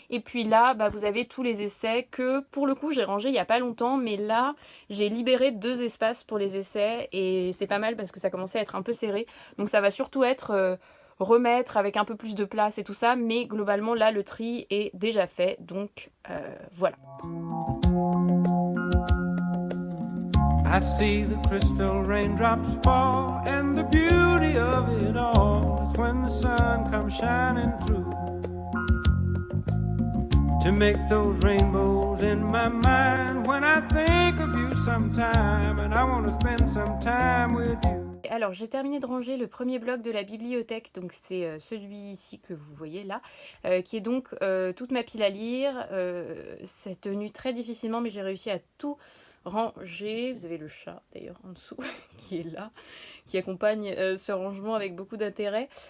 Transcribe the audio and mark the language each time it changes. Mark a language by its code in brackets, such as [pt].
[fr] Et puis là vous avez tous les essais que pour le coup j'ai rangé il n'y a pas longtemps, mais là j'ai libéré 2 espaces pour les essais et c'est pas mal parce que ça commençait à être un peu serré, donc ça va surtout être remettre avec un peu plus de place et tout ça, mais globalement là le tri est déjà fait, donc voilà. [en] I see the crystal raindrops fall, and the beauty of it all is when the sun comes shining through to make those rainbows in my mind when I think of you sometime and I want to spend some time with you. [fr] Alors j'ai terminé de ranger le premier bloc de la bibliothèque, donc c'est celui-ci que vous voyez là, qui est donc toute ma pile à lire. C'est tenu très difficilement mais j'ai réussi à tout ranger. Vous avez le chat d'ailleurs en dessous qui est là, qui accompagne ce rangement avec beaucoup d'intérêt.